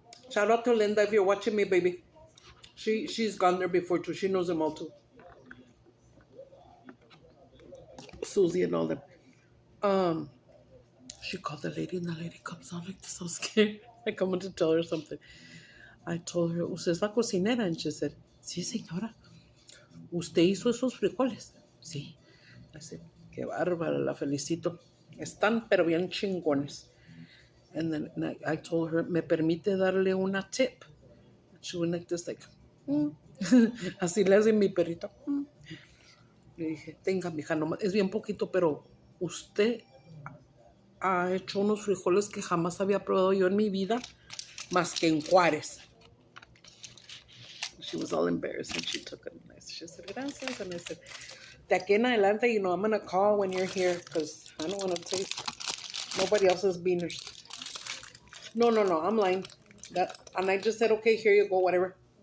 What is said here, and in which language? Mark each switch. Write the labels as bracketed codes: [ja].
[en] Shout out to Linda if you're watching me, baby. She's gone there before too. She knows them all too. Susie and all them. She called the lady, and the lady comes out like this, so scared. I come in to tell her something. I told her, [es] ¿usted es la cocinera? [en] And she said, [es] sí, señora. ¿Usted hizo esos frijoles? Sí. [en] I said, [es] qué bárbara, la felicito. Están pero bien chingones. [en] And then I told her, [es] ¿me permite darle una tip? [en] She went like this, like, [es] así le hace mi perrito. Le dije, tenga, mija, nomás, es bien poquito, pero usted ha hecho unos frijoles que jamás había probado yo en mi vida, más que en Juárez. [en] She was all embarrassed and she took it nice. She said, gracias. And I said, [es] de aquí en adelante, [en] I'm going to call when you're here because I don't want to taste nobody else's beaners. No, I'm lying. And I just said, okay, here you go, whatever.